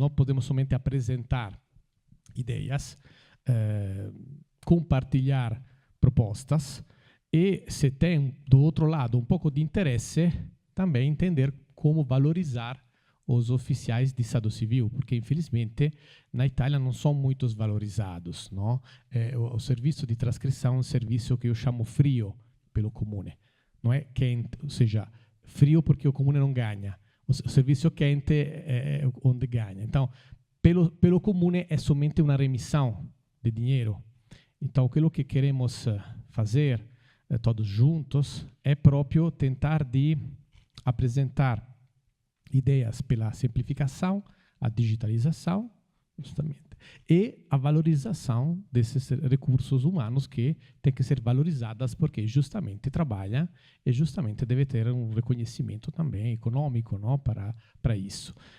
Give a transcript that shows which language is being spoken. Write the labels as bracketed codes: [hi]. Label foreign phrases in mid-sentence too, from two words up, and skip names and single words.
[pt] Nós podemos somente apresentar ideias, compartilhar propostas e, se tem do outro lado um pouco de interesse, também entender como valorizar os oficiais de Estado Civil, porque infelizmente na Itália não são muito valorizados, no? O serviço [it] di trascrizione è un servizio che io chiamo [pt] frio pelo comune, [it] non è [pt] quente, ou seja, frio porque o comune non ganha, o serviço quente é onde ganha. Então, pelo comune é somente uma remissão de dinheiro. Então, aquilo que queremos fazer todos juntos é próprio tentar de apresentar ideias pela simplificação, a digitalização, justamente, e a valorização desses recursos humanos que têm que ser valorizadas porque justamente trabalham e justamente deve ter um reconhecimento também econômico, não, para isso.